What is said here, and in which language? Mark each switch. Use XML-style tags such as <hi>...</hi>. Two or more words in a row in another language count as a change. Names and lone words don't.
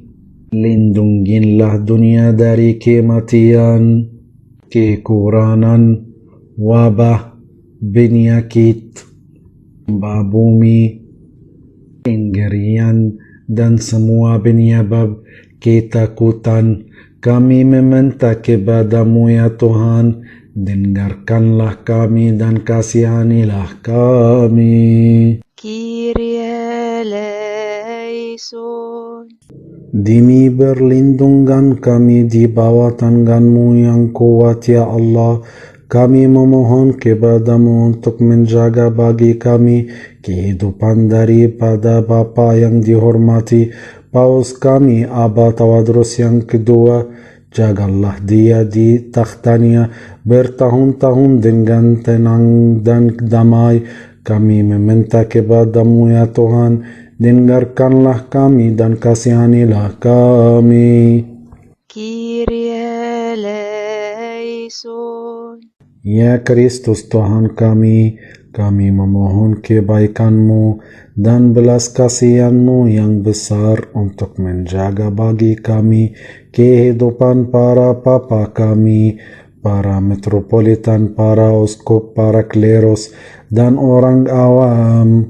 <id>Lindungilah dunia dari kematian, kekurangan, wabah, penyakit, bumi, penggerian, dan semua penyebab ketakutan. Kami meminta kepadamu ya Tuhan, dengarkanlah kami dan kasihanilah kami.</id> <el>Κύριε ἐλέησον.</el> <id>Demi berlindungan kami di bawah tanganmu yang kuat ya Allah, kami memohon kepadamu untuk menjaga bagi kami kehidupan daripada Bapa yang dihormati, Paus kami Aba Tawadros yang kedua. Jagalah dia di takhtanya bertahun-tahun dengan tenang dan damai. Kami meminta kepadamu ya Tuhan, dengarkanlah kami dan kasihanilah kami.</id> <el>Κύριε ἐλέησον.</el> <id>Ya Kristus Tuhan kami memohon kebaikan-Mu dan belas kasihan-Mu yang besar untuk menjaga bagi kami kehidupan para papa kami, para metropolitan, para uskup, para kleros, dan orang awam.</id>